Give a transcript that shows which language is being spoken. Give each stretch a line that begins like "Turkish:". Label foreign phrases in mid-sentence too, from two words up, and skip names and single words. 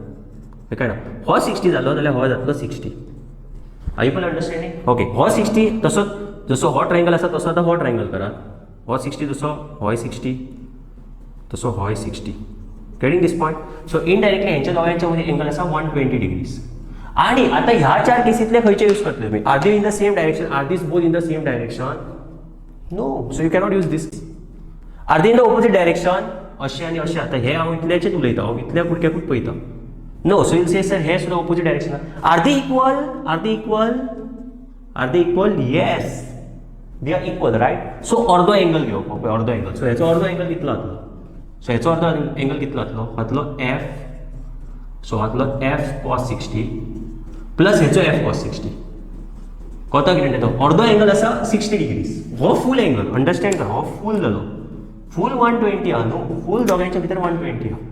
Konkani: हय काय ना हो 60 जालो जाल्यार हो जातलो 60
English: are you understanding okay
Konkani: हो 60 तसो जसो हो ट्रायंगल आसा तसो आतां हो ट्रायंगल करात हो 60 जसो होय 60 तसो होय 60
English: getting this point so indirectly
Konkani: हेंच्या दोगांच्या मदीं एंगल आसा 120 डिग्रीज आनी आतां ह्या 4 केसींतले खंयचे यूज करतले तुमी
English: are they in the same direction are these both in the same direction no so you cannot use this are they in the opposite direction
Konkani: अशें आनी अशें आतां हे हांव इतल्याचेच उलयता, हांव इतल्या कुडक्याकूच पळयता.
English: no, so you'll say sir
Konkani: हे सुद्दां ऑपोजीट डायरेक्शनान.
English: Are they equal? Are they equal? Are they equal? Yes, they are equal, Right.
Konkani: सो अर्दो एंगल घेवप, ओके, अर्दो एंगल. सो हेचो अर्दो एंगल कितलो जातलो? सो हेचो अर्दो एंगल कितलो जातलो एफ. सो जातलो
English: F cos 60 plus
Konkani: हेचो
English: F cos 60.
Konkani: कोता कितें तो अर्दो एंगल आसा 60 डिग्रीज. हो
English: full angle,
Konkani: अंडरस्टँड कर, हो फूल जालो. फूल 120 आहा न्हू, फूल दोगांयच्या भितर 120 आहा.